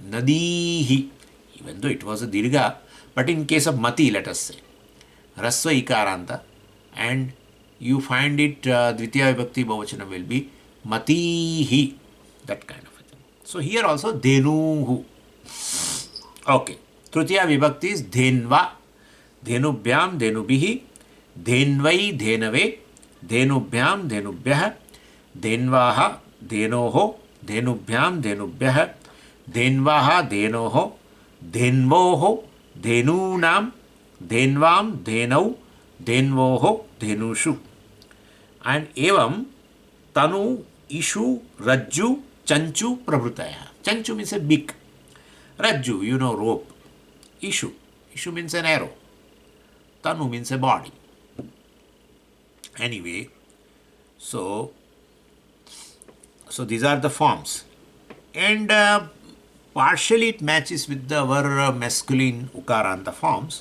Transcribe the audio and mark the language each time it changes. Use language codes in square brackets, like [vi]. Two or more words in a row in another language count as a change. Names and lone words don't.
[en] Nadihi, even though it was a Dirgha, but in case of Mati, let us say, [sa] ह्रस्व इकारान्त, [en] and you find it, [sa] द्वितीया विभक्ति बहुवचनम् [en] will be Matihi, that kind of a thing. So, here also Dhenuhu. Okay. [sa] तृतीया विभक्ति is धेन्वा, धेनुभ्याम्, धेनुभिः, धेन्वै, धेनवे, धेनुभ्याम्, धेनुभ्यः, धेन्वाः, धेनोः, धेनुभ्याम्, धेनुभ्यः, धेन्वाः, धेनोः, धेन्वोः, धेनूनाम्, धेन्वाम्, धेनौ, धेन्वोः, धेनुषु. And एवम्, तनु, इषु, रज्जु, चञ्चु, प्रभृतयः. [en] Chanchu means a beak. Rajju, rope. Ishu. Ishu means an arrow. Tanu means a body. Anyway, so these are the forms. And partially it matches with our masculine Ukaranta forms.